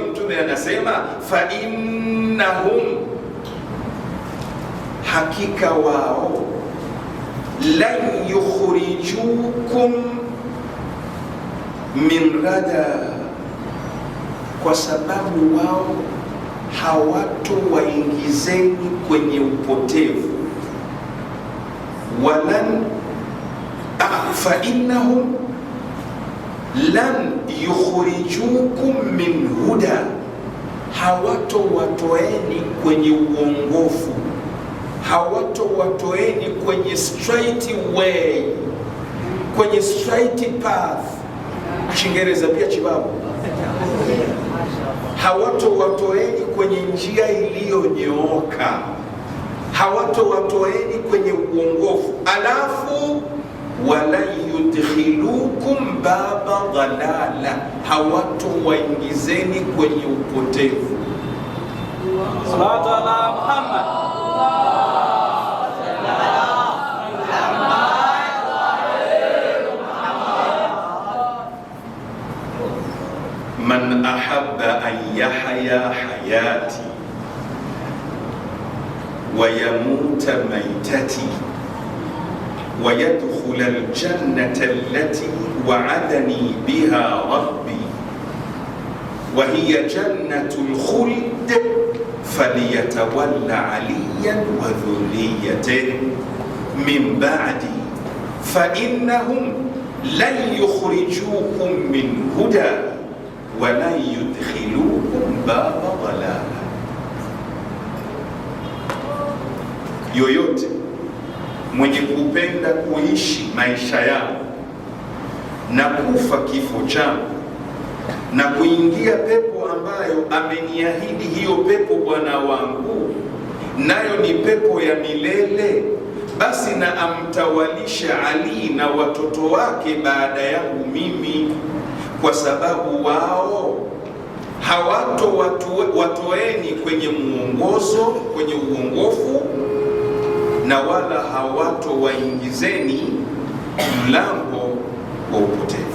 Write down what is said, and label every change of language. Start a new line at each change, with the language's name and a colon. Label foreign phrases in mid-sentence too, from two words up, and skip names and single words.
Swahili: Mtume anasema
Arabic: فإنهم,
Swahili: hakika wao,
Arabic: لن يخرجوكم من ردى,
Swahili: kwa sababu wao hawatowaingizeni kwenye upotevu.
Arabic: ولن فإنهم لن يخرجوكم من هدى,
Swahili: hawatowatoeni kwenye uongofu, hawatowatoeni kwenye
English: straight way,
Swahili: kwenye
English: straight path.
Swahili: Kiingereza pia chibabu. Hawatowatoeni kwenye njia iliyonyooka, hawatowatoeni kwenye uongofu. Alafu
Arabic: ولا يدخلوكم باب ضلالة,
Swahili: hawatowaingizeni kwenye upotevu.
Arabic: الصلاة على محمد. من أحب أن يحيا حياتي ويموت ميتتي ويدخل الجنة التي وعدني بها ربي وهي جنة الخلد فليتولى عليا وذريته من بعدي فإنهم لن يخرجوكم من هدى ولن يدخلوكم باب ضلال.
Swahili: Yoyote mwenye kupenda kuishi maisha yangu na kufa kifo changu na kuingia pepo ambayo ameniahidi hiyo pepo Bwana wangu, nayo ni pepo ya milele, basi na amtawalisha Ali na watoto wake baada yangu mimi, kwa sababu wao watoeni kwenye muongozo, kwenye uongofu, na wala waingizeni mlango wa upotevu.